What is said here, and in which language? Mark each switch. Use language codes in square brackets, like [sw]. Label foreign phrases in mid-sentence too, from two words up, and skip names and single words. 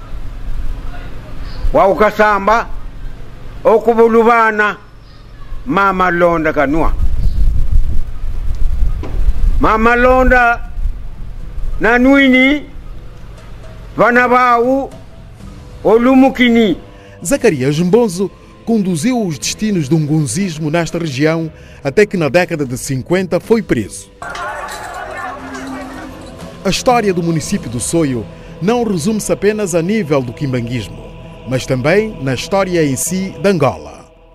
[kg] wa ukasamba okubulubana mama londa kanua mama londa na nuini vana vau olumukini. [pt] Zacarias Mbonzo conduziu os destinos do ngunzismo nesta região até que na década de 50 foi preso. A história do município do Soio não resume-se apenas a nível do quimbanguismo, mas também na história em si de Angola.